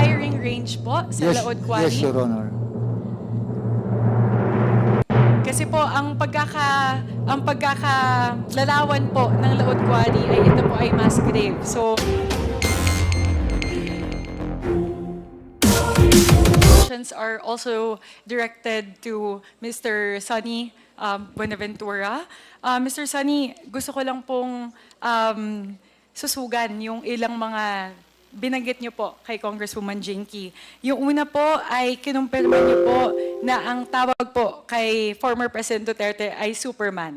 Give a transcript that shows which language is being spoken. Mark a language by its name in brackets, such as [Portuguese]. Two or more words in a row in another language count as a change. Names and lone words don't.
[English] firing range [Filipino] po sa Laod Quarry? [English] Yes, Your Honor. [Filipino] Kasi po, ang pagkakalarawan po ng Laod Quarry ay ito po ay mass grave. [English] So, questions are also directed to Mr. Sonny Buenaventura. Mr. [Filipino] Sonny, gusto ko lang pong susugan yung ilang mga binanggit niyo po kay Congresswoman Jinky. Yung una po ay kinumpirma niyo po na ang tawag po kay [English] former President [Filipino] Duterte ay Superman.